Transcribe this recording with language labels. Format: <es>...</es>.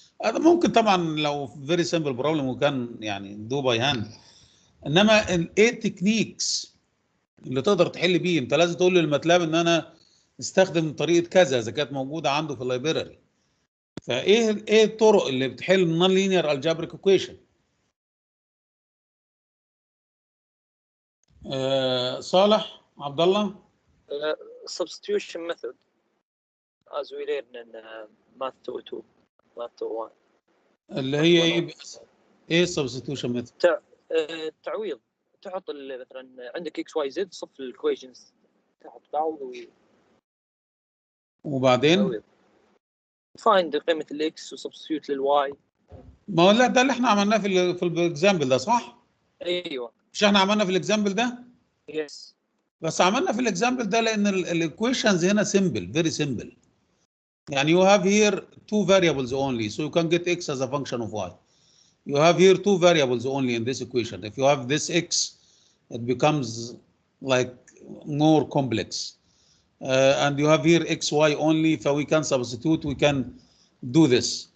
<ar>هذا ممكن طبعا لو فيري سمبل بروبلم وكان يعني دو باي هاند، انما الايه تكنيكس اللي تقدر تحل بيه انت لازم تقول للماتلاب ان انا استخدم طريقه كذا اذا كانت موجوده عنده في اللايبراري. فايه الطرق اللي بتحل النون لينير الجبريك ايكويشن؟ صالح عبد الله.</ar> <en>substitution method as we learn in math 2 math 1</en> <ar>اللي هي ايه substitution method؟ تعويض. تحط مثلا عندك x y z صف الايكويشنز تحت بعض وبعدين find قيمه الاكس وسبستيوت للواي. ما هو لا ده اللي احنا عملناه في الاكزامبل ده صح؟ ايوه مش احنا عملنا في الاكزامبل ده؟ يس. بس عملنا في الاكزامبل ده لان الايكويشنز هنا سمبل فيري سمبل. يعني</ar> <en>you have here two variables only, so you can get x as a function of y. You have here two variables only in this equation. If you have this x, it becomes like more complex. And you have here x, y only, so we can substitute, we can do this.</en>